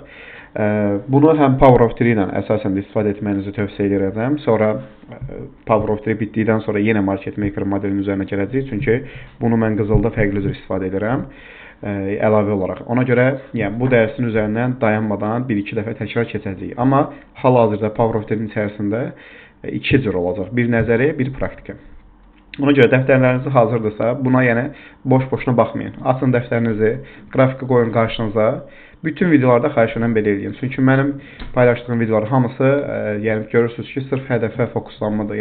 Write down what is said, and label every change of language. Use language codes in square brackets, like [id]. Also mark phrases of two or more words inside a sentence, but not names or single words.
[az] Bunu həm [en] Power of 3 [az] ilə əsasən istifadə etməyinizi tövsiyə edirəm. Sonra [en] Power of 3 [az] bitdikdən sonra yenə [en] Market Maker [az] modelinin üzərinə gələcəyik. Çünki bunu mən qızılda fərqli cür istifadə edirəm. Əlavə olaraq. Ona görə yəni, bu dərsin üzərindən dayanmadan 1-2 dəfə təkrar keçəcəyik. Amma hal-hazırda [en] Power of 3- [az] in içərisində iki cür olacaq. Bir nəzəri, bir praktiki. Ona görə dəftərləriniz hazırdırsa, buna yəni boş-boşuna baxmayın. Açın dəftərinizi, qrafiki qoyun qarşınıza. Bütün videolarda xahiş edirəm belə edin. Çünki mənim paylaşdığım videolar hamısı, yəni görürsünüz ki, sırf hədəfə fokuslanmadır.